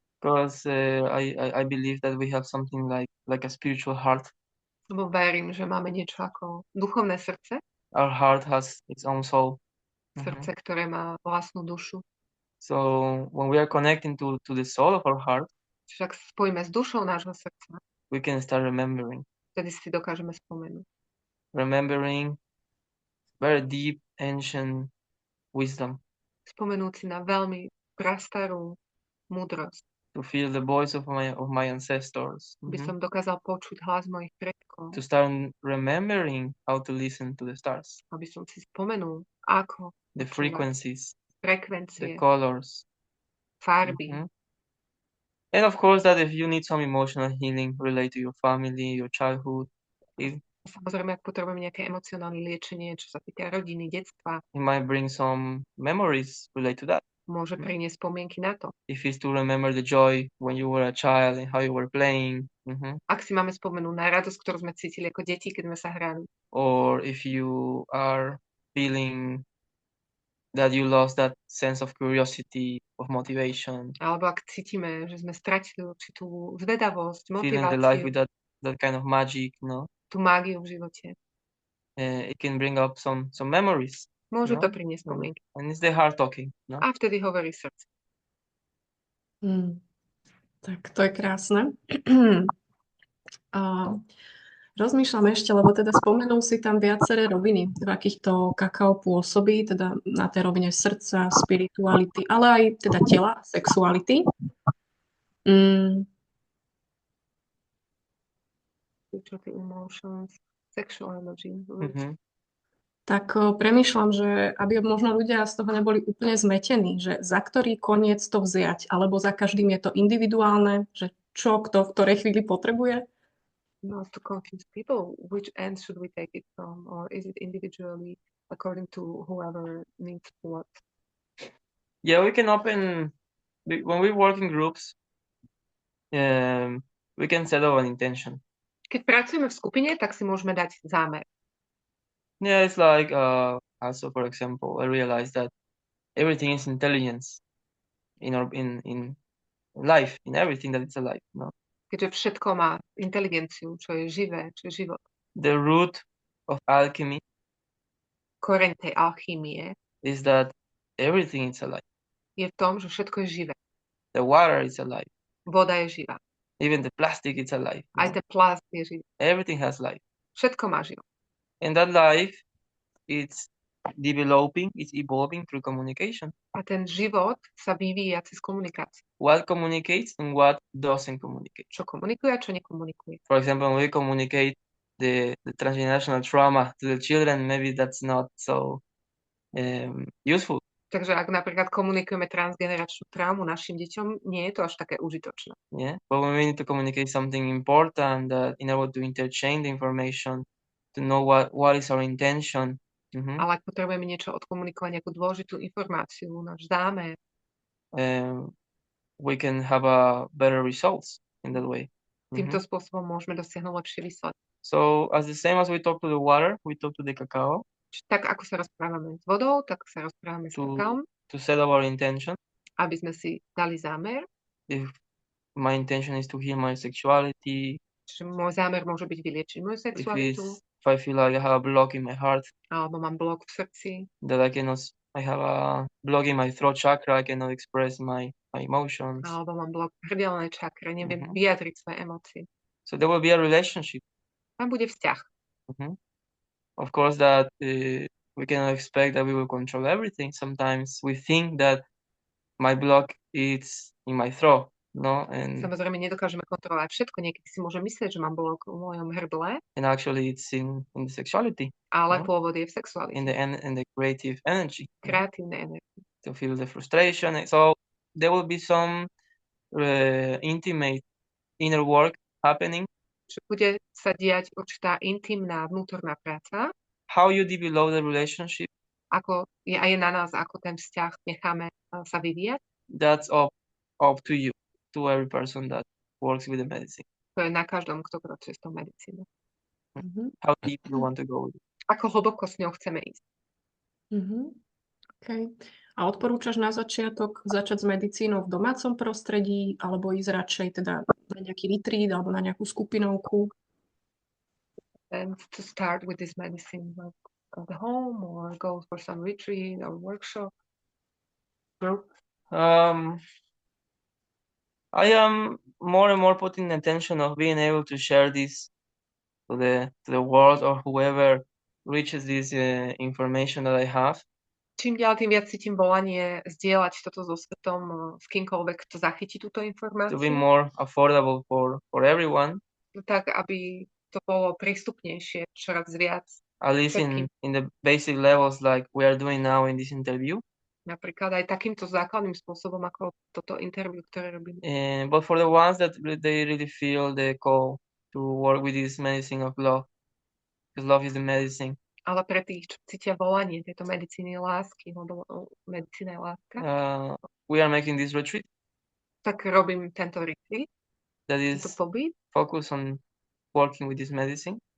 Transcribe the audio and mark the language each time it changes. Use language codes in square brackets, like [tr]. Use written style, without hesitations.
[en] Because I believe that we have something like a spiritual heart. [sk] Lebo verím, že máme niečo ako duchovné srdce. [en] Our heart has its own soul. [sk] Srdce, ktoré má vlastnú dušu. [en] So when we are connecting to the soul of our heart, [sk] Čiže ak spojíme s dušou nášho srdca, [en] we can start remembering. [sk] vtedy si dokážeme spomenúť. [en] Remembering very deep, ancient wisdom. [sk] Spomenúť si na veľmi prastarú múdrosť. [en] To feel the voice of my ancestors. [sk] By som dokázal počuť hlas mojich predkov. [en] To start remembering how to listen to the stars. [sk] Aby som si spomenul, ako [en] The frequencies, the [sk] frekvencie, [en] colors. [sk] farby. [en] And of course that if you need some emotional healing related to your family, your childhood, [sk] Samozrejme, ak potrebujeme nejaké emocionálne liečenie, čo sa týka rodiny, detstva, [en] it might bring some memories related to that. [sk] môže priniesť spomienky na to. [en] If it's to remember the joy when you were a child and how you were playing. [sk] Ak si máme spomenúť na radosť, ktorú sme cítili ako deti, keď sme sa hrali. [en] Or if you are feeling that you lost that sense of curiosity, of motivation. [sk] Alebo ak cítime, že sme stratili určitú zvedavosť, [en] Feeling the life [sk] motiváciu, [en] with that kind of magic, no? [sk] tú mágiu v živote. [en] It can bring up some memories. [sk] Môže No? to priniesť spomienky. [en] And it's the heart talking. No? [sk] A vtedy hovorí srdce. Tak to je krásne. A rozmýšľam ešte, lebo teda spomenul si tam viaceré roviny, v akých to kakao pôsobí, teda na tej rovine srdca, spirituality, ale aj teda tela, sexuality. [en] Emotions, sexual energy. [sk] Tak premýšľam, že aby možno ľudia z toho neboli úplne zmetení, že za ktorý koniec to vziať, alebo za každým je to individuálne, že čo kto v ktorej chvíli potrebuje. [en] Not to confuse people, which end should we take it from, or is it individually according to whoever needs what? Yeah, we can open, when we work in groups, we can set up an intention. [sk] Keď pracujeme v skupine, tak si môžeme dať zámer. [en] Yeah, it's like, also for example, I realized that everything is intelligence in life, in everything that is alive. No? [sk] Keďže všetko má inteligenciu, čo je živé, čo je život. [en] The root of alchemy [sk] Koreň tej alchýmie [en] is that everything is alive. [sk] je v tom, že všetko je živé. [en] The water is alive. [sk] Voda je živá. [en] Even the plastic is alive. [sk] Aj ten plast je živý. [en] Everything has life. [sk] Všetko má život. [en] And that life, it's developing, it's evolving through communication. [sk] A ten život sa vyvíja cez komunikáciu. [en] What communicates and what doesn't communicate. [sk] Čo komunikuje a čo nekomunikuje. [en] For example, when we communicate the transgenerational trauma to the children, maybe that's not so useful. [sk] Takže ak napríklad komunikujeme transgeneračnú traumu našim deťom, nie je to až také užitočné. [en] Yeah, but when we need to communicate something important, that in order to interchange the information, to know what is our intention. [sk] Ale ak potrebujeme niečo odkomunikovať, nejakú dôležitú informáciu, náš zámer, [en] we can have a better results in that way. [sk] Týmto spôsobom môžeme dosiahnuť lepšie výsledky. [en] So as the same as we talk to the water, we talk to the cacao. [sk] Tak ako sa rozprávame s vodou, tak sa rozprávame s kakaom. [en] To set up our intention. [sk] Aby sme si dali zámer. [en] If my intention is to heal my sexuality. [sk] Čiže môj zámer môže byť vyliečiť moju sexualitu. [en] If I feel like I have a block in my heart. [sk] Alebo mám blok v srdci. [en] That I have a block in my throat chakra, I cannot express my emotions. [sk] Alebo mám blok v hrdelnej čakre, neviem vyjadriť svoje emócie. [en] So there will be a relationship. [sk] Tam bude vzťah. [en] Of course that we cannot expect that we will control everything. Sometimes we think that my block is in my throat, no? And [sk] samozrejme nedokážeme kontrolovať všetko. Niekedy si môžem myslieť, že mám blok v mojom hrble. [en] And actually it's in the sexuality. [sk] Ale pôvod je v sexualite. [en] In the creative energy. [sk] Kreatívne energie. [en] To feel the frustration. So there will be some intimate inner work happening. [sk] Bude sa diať určitá intimná vnútorná práca. [en] How you develop the relationship. [sk] Ako je aj na nás, ako ten vzťah necháme sa vyvíjať. [en] That's up to you, to every person that works with the medicine. [sk] To je na každom, kto pracuje s tou medicínou. [en] How deep you want to go with it. [sk] Ako hlboko s ňou chceme ísť. [en] Okay. [sk] A odporúčaš na začiatok začať s medicínou v domácom prostredí, alebo ísť radšej teda na nejaký retreat, alebo na nejakú skupinovku? [en] And to start with this medicine like at home, or go for some retreat or workshop group? I am more and more putting attention of being able to share this to the world or whoever reaches this information that I have. [sk] Čím ďalej, tým viac cítim volanie zdieľať toto so svetom, s kýmkoľvek, kto zachytí túto [en] To be [sk] informáciu, [en] more affordable for everyone, [sk] tak aby to bolo prístupnejšie čoraz viac. [en] at least in the basic levels like we are doing now in this interview. [sk] Napríklad aj takýmto základným spôsobom, ako toto interview, ktoré robím. [en] But for the ones that they really feel the call to work with this medicine of love, because love is the medicine. [sk] Ale pre tých, čo cítia volanie tejto medicíny lásky, lebo medicína je láska, [en] We are making this retreat [sk] tak robím tento retreat, [en] that [sk] tento [en] is [sk] pobyt, [en] focused on working with this medicine,